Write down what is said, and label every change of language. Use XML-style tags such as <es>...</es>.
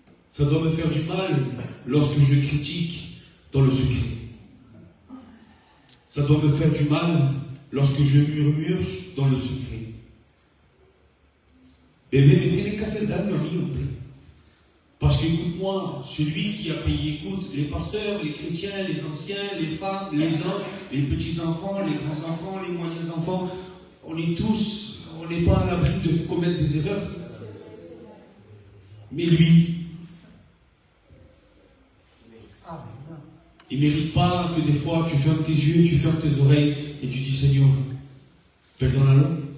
<fr>Ça doit me faire du mal lorsque je critique dans le secret. Ça doit me faire du mal lorsque je murmure dans le secret.</fr> <es>Bébé, me tiene que hacer daño a mí, hombre.</es> <fr>Parce qu'écoute-moi, celui qui a payé, écoute, les pasteurs, les chrétiens, les anciens, les femmes, les hommes, les petits-enfants, les grands-enfants, les moyens-enfants, on n'est pas à l'abri de commettre des erreurs. Mais lui, il ne mérite pas que des fois tu fermes tes yeux, tu fermes tes oreilles et tu dis Seigneur,</fr> <es>perdónalo.</es>